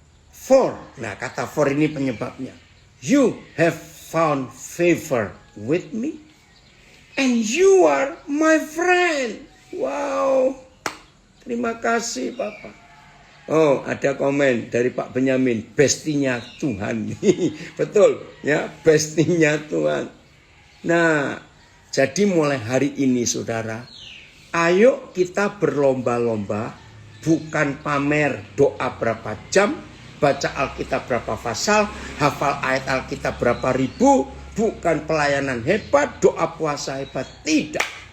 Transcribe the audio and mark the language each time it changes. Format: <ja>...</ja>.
<id>For, nah kata for ini penyebabnya.</id> <en>You have found favor with me, and you are my friend.</en> <id>Wow, terima kasih Bapak. Oh, ada komen dari Pak Benyamin, bestinya Tuhan. Betul, ya, bestinya Tuhan. Nah, jadi mulai hari ini saudara, ayo kita berlomba-lomba, bukan pamer doa berapa jam, baca Alkitab berapa pasal, hafal ayat Alkitab berapa ribu, bukan pelayanan hebat, doa puasa hebat, tidak.</id>